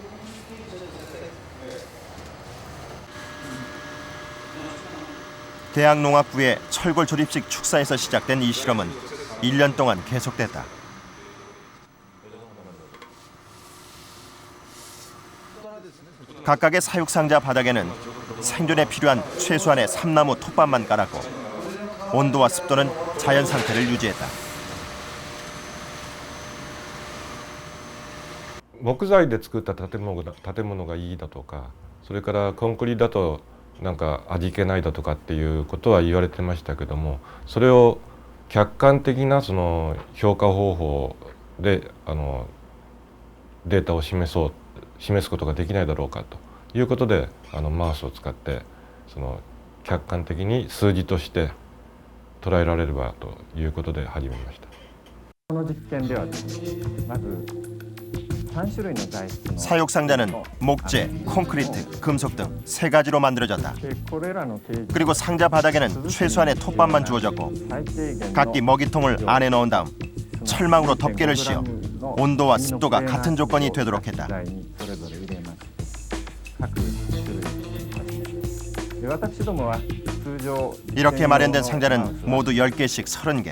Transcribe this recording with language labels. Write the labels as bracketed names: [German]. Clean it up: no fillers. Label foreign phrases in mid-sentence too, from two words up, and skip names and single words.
[Korean] 대학 농학부의 철골 조립식 축사에서 시작된 이 실험은 1년 동안 계속됐다. 각각의 사육상자 바닥에는 생존에 필요한 최소한의 삼나무 톱밥만 깔았고 온도와 습도는 자연 상태를 유지했다. [Japanese] 木材で作った建物がいいだとか、それからコンクリだとなんか味気ないだとかっていうことは言われてましたけども、それを客観的なその評価方法でデータを示すことができないだろうかということでマウスを使ってその客観的に数字として捉えられればということで始めました。この実験ではまず3種類の材質の [Korean] 사육상자는 목재, 콘크리트, 금속 등 3가지로 만들어졌다. 그리고 상자 바닥에는 최소한의 톱밥만 주어졌고 각기 먹이통을 안에 넣은 다음 철망으로 덮개를 씌워 온도와 습도가 같은 조건이 되도록 했다. 이렇게 마련된 상자는 모두 10개씩 30개.